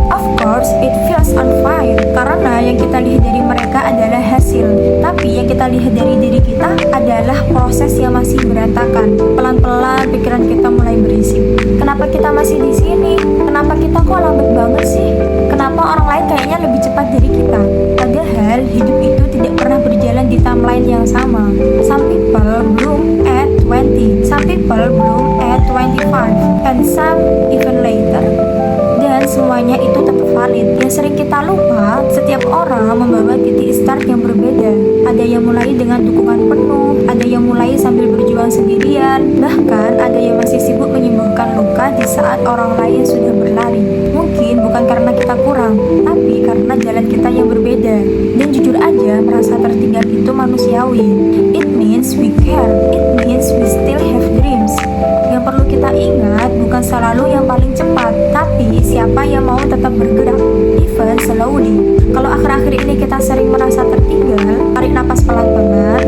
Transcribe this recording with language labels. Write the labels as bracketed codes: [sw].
[en] Of course, it feels unfair [id] karena yang kita lihat dari mereka adalah hasil, tapi yang kita lihat dari diri kita adalah proses yang masih berantakan. Pelan-pelan pikiran kita mulai berisik. Kenapa kita masih di sini? Kenapa kita kok lambat banget sih? Kenapa orang lain kayaknya lebih cepat dari kita? Padahal hidup itu tidak pernah berjalan di timeline yang sama. [en] Some people bloom at 20, some people bloom at 25, and some even later. [id] Dan semuanya itu tetap valid. Yang sering kita lupa, setiap orang membawa titik start yang berbeda. Ada yang mulai dengan dukungan penuh, ada yang mulai sambil berjuang sendirian, bahkan ada yang masih sibuk menyembuhkan luka di saat orang lain sudah berlari. Mungkin bukan karena kita kurang, tapi karena jalan kita yang berbeda. Dan jujur aja, merasa tertinggal itu manusiawi. [en] It means we care, it means we still have dreams. [id] Yang perlu kita ingat bukan selalu yang paling cepat, tapi siapa yang mau tetap bergerak, [en] even slowly. [id] Kalau akhir-akhir ini kita sering merasa tertinggal, tarik napas pelan-pelan.